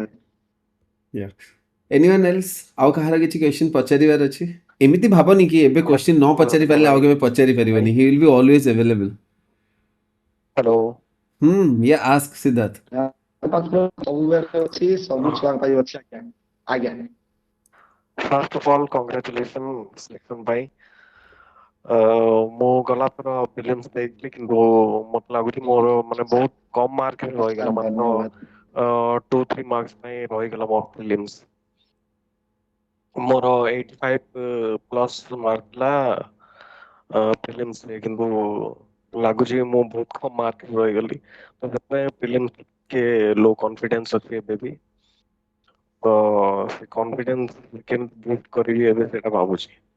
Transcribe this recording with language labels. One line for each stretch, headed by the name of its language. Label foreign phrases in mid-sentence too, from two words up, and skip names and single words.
English: anyone else
Odia: ଆଉ କାହାର କିଛି କ୍ୱେଶ୍ଚନ୍ ପଚାରିବାର ଅଛି ଏମିତି ଭାବନି କି ଏବେ କ୍ୱେଶ୍ଚନ୍ ନ ପଚାରି ପାରିଲେ ଆଉ କେବେ ପଚାରି ପାରିବନି
English: he will be always available
Odia: हेलो
English: ya ask Siddharth
Odia: ମୋ ପାଖରେ ସବୁବେଳେ ଅଛି ସବୁ ଛୁଆଙ୍କ ପାଇଁ ଅଛି ଆଜ୍ଞା ଆଜ୍ଞା
English: first of all congratulation selection
Odia: भाई ମୁଁ ଗଲା ଥର ପ୍ରିଲିମ୍ସ ଦେଇଥିଲି କିନ୍ତୁ ମତେ ଲାଗୁଛି ମୋର ମାନେ ବହୁତ କମ ମାର୍କ ହିଁ ରହିଗଲା ସାର୍ ମାତ୍ର ଧନ୍ୟବାଦ 2-3 ମାର୍କସ ପାଇଁ ରହିଗଲା ମୋ ପ୍ରିଲିମ୍ସ ମୋର 85
English: plus mark
Odia: ଥିଲା ପ୍ରିଲିମ୍ସରେ କିନ୍ତୁ ଲାଗୁଛି ମୁଁ ବହୁତ କମ ମାର୍କ ରହିଗଲି ତ ସେଥିପାଇଁ ପ୍ରିଲିମ୍ସ ଟିକେ
English: low confidence
Odia: ଅଛି ଏବେ ବି ତ ସେ କନଫିଡେନ୍ସ କେମିତି ବୁଷ୍ଟ କରିବି ଏବେ ସେଇଟା ଭାବୁଛି